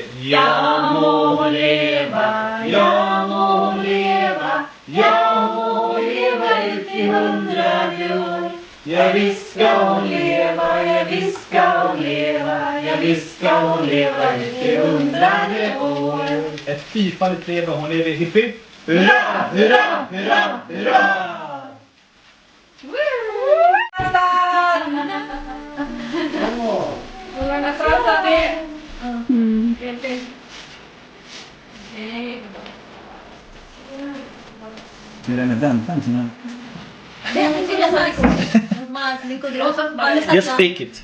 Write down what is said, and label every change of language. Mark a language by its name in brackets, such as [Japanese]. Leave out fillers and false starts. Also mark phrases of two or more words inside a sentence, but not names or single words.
[Swedish] Jag må leva, jag må leva, jag må leva ut i 100 år. Ja visst ska hon leva, ja visst ska hon leva, ja visst ska hon leva ut i 100 år. Ett fyrfaldigt leva, hon lever hipp hipp. Hurra, hurra, hurra, hurra! [Filipino] Walang atrasan eh. [Swedish] Hur är det med väntan? [English] Just speak it.